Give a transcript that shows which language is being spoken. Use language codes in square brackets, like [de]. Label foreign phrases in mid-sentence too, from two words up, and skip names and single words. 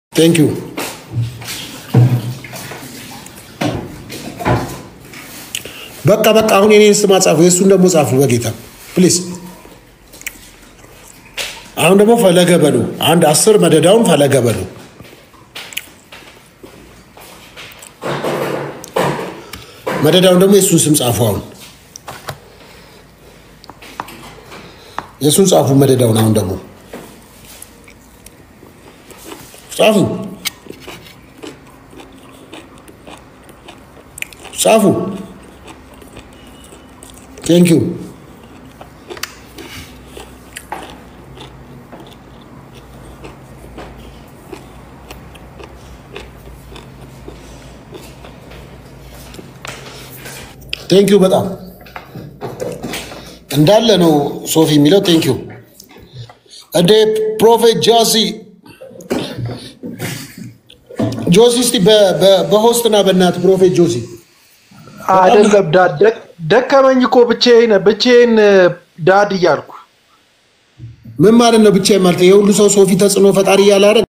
[en] Thank you. [am] በቃ አሁን የኔን ስም አጻፉ የሱን ደግሞ ጻፉ በጌታ ፕሊዝ አሁን ደግሞ ፈለገ በሉ አንድ 10 መደዳውን ፈለገ በሉ መደዳውን ደግሞ የሱን ስም ጻፉ አሁን የሱን ጻፉ መደዳውን አሁን ደግሞ ጻፉ ጻፉ [en] Thank you. Thank you [am] በጣም እንዳለ ነው ሶፊ የሚለው [en] thank you [am] እንደ ፕሮፌት ጆሲ እስቲ በሆስትና በእናት ፕሮፌት ጆሲ አይደለም ደከመኝ እኮ ብቻዬን ዳድ እያልኩ ምን ማለት ነው ብቻዬን ማለት የሁሉ ሰው ሶፊ ተጽኖ ፈጣሪ እያለ አይደል